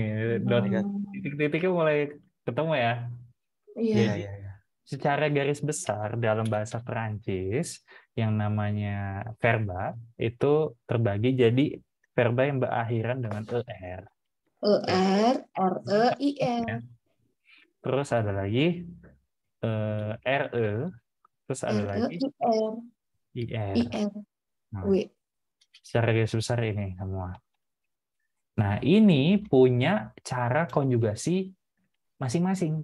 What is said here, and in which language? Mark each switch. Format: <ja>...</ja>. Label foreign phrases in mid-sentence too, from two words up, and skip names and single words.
<id>Titik-titiknya mulai ketemu ya. Jadi, secara garis besar dalam bahasa Perancis yang namanya verba itu terbagi jadi verba yang berakhiran dengan er. R-E-I-R. terus ada lagi RE, terus ada lagi R, IR. IR, Nah, W. secara garis besar ini semua. Nah, ini punya cara konjugasi masing-masing.</id>